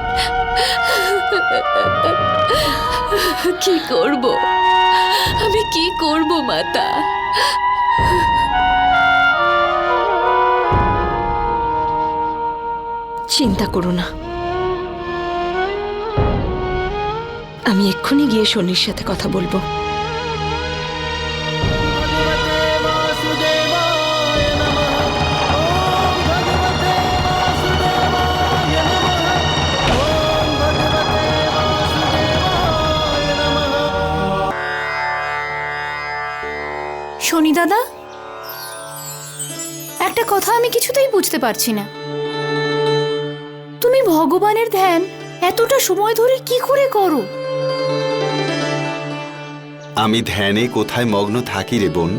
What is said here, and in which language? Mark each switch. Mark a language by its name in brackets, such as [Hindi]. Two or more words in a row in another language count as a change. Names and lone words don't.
[Bangla] কি করব আমি? কি করব মাতা? চিন্তা করো না, আমি এক্ষুনি গিয়ে শনির সাথে কথা বলবো। [Sanskrit] भगवते वासुदेवाय नमः। ॐ भगवते वासुदेवाय नमः। ॐ भगवते वासुदेवाय नमः। [Bangla] শনি দাদা, একটা কথা আমি কিছুতেই বুঝতে পারছি না। তুমি ভগবানের ধ্যান এতটা সময় ধরে কি করে করো? আমি ধ্যানে কোথায় মগ্ন থাকি রে বোন?